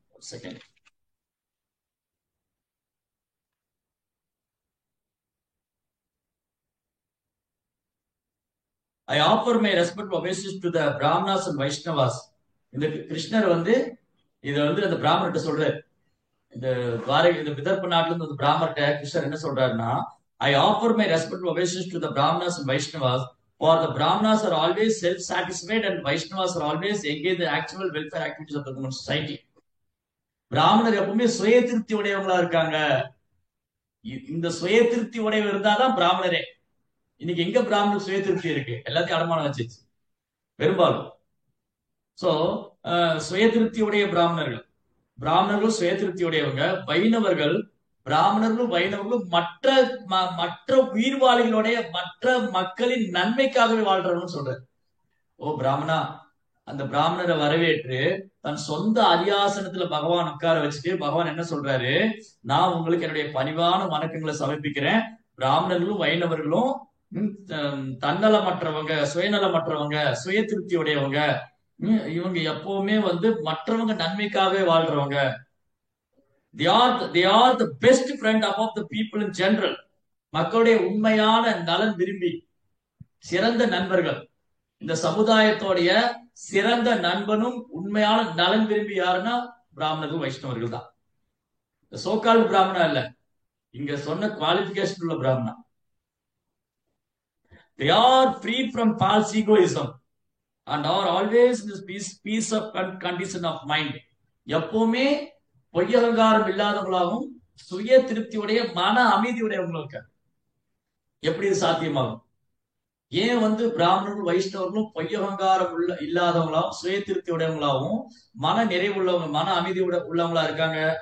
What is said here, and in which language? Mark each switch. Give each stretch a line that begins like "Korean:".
English: Second, I offer my respect obeisances to the Brahmanas and Vaishnavas.
Tamil: இந்த கிருஷ்ணர் வந்து இதை வந்து அந்த பிராமணர்கிட்ட சொல்றாரு. இந்த துவாரகை, இந்த விதர்ப்ப நாட்டுல இருந்து அந்த பிராமணர்கிட்ட கிருஷ்ணர் என்ன சொல்றாருன்னா,
English: I offer my respect obeisances to the Brahmanas and Vaishnavas. For the Brahmanas are always self-satisfied and Vaishnavas are always engaged in the actual welfare activities of the human society.
Tamil: பிராமணர் எப்பவுமே சுய திருப்தி உடையவங்களா இருக்காங்க. இந்த சுய திருப்தி உடையவர் இருந்தாதான் பிராமணரே. இன்னைக்கு எங்க பிராமணர் சுய திருப்தி இருக்கு, எல்லாத்தையும் அடமானம் வச்சிருச்சு பெரும்பாலும். சோ சுய திருப்தி உடைய பிராமணர்கள், பிராமணர்கள் சுய திருப்தி உடையவங்க. வைணவர்கள், பிராமணர்களும் வைணவர்களும் மற்ற மற்ற உயிர்வாளிகளுடைய, மற்ற மக்களின் நன்மைக்காகவே வாழ்றவங்க சொல்றாரு. ஓ பிராமணா, அந்த பிராமணரை வரவேற்று தன் சொந்த அரியாசனத்துல பகவான் உட்கார வச்சுட்டு பகவான் என்ன சொல்றாரு, நான் உங்களுக்கு என்னுடைய பணிவான வணக்கங்களை சமர்ப்பிக்கிறேன். பிராமணர்களும் வைணவர்களும் தன்னலமற்றவங்க, சுயநலமற்றவங்க, சுய திருப்தி உடையவங்க, இவங்க எப்பவுமே வந்து மற்றவங்க நன்மைக்காகவே வாழ்றவங்க.
English: they are the best friend above the people in general.
Tamil: மக்களுடைய உண்மையான நலன் விரும்பி சிறந்த நண்பர்கள். இந்த சமுதாயத்தோடைய சிறந்த நண்பனும் உண்மையான நலன் விரும்பி யாருன்னா பிராமணர்கள், வைஷ்ணவர்கள் தான். சோகால் பிராமணா இல்ல, இங்க சொன்ன குவாலிபிகேஷன் உள்ள பிராமணா.
English: they are free from false egoism and are always in this peace of condition of mind.
Tamil: எப்பவுமே பொய்யகங்காரம் இல்லாதவங்களாகவும் சுய திருப்தியுடைய மன அமைதியுடையவங்களும் இருக்காங்க. எப்படி இது சாத்தியமாகும்? ஏன் வந்து பிராமணர்கள் வைஷ்ணவர்களும் பொய்யகங்காரம் இல்லாதவங்களாவும் சுய திருப்தி உடையவங்களாவும் மன நிறைவுள்ளவங்க, மன அமைதி உள்ளவங்களா இருக்காங்க?